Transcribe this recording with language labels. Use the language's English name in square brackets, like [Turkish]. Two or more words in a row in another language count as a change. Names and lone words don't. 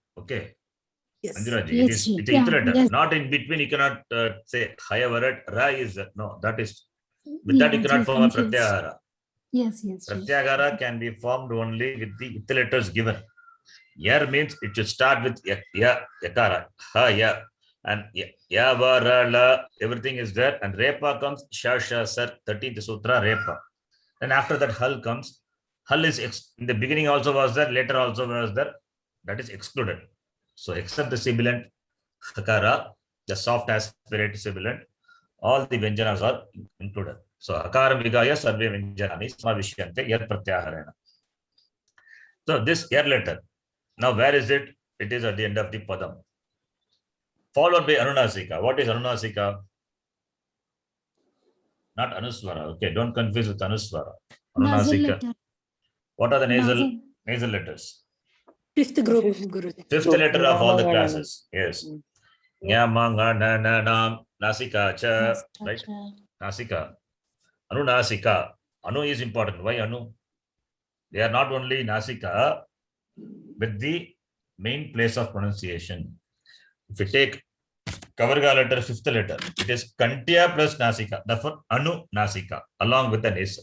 [English] Okay. yes. Anjuraji, Yes, it is the yeah, ith letter. yes. Not in between, you cannot say Haya Varat, Ra is, no, that is, with that you cannot form a Pratyahara. Yes, yes. Sri. Pratyagara can be formed only with the it letters given. Yar means it should start with yakara, ha, ya, and ya, va, ra, la, everything is there, and repa comes, sha, sar, 13th sutra, repa. And after that, hal comes. Hal is in the beginning also was there, later also was there. That is excluded. So except the sibilant hakara, the soft aspirate sibilant, all the vyanjanas are included. [Sanskrit] So अकार विगय सर्वे व्यञ्जनानि स्मविश्यन्ते यद् प्रत्याहारेण. [English] So this yar letter, now where is it? It is at the end of the padam. Followed by anunasika. What is anunasika? Not anuswara. Okay, don't confuse with anuswara. Nasal Anunasika. letter. What are the nasal letters? Fifth group, Guruji. Fifth letter of all the classes. Yes. Nyama, nga, na, nam, nasika, cha, right? Nasika. Anunasika. Anu is important. Why anu? They are not only nasika, but the main place of pronunciation. If you take Kavarga letter, fifth letter, it is Kantya plus Nasika. Therefore, Anu Nasika, along with the nasal.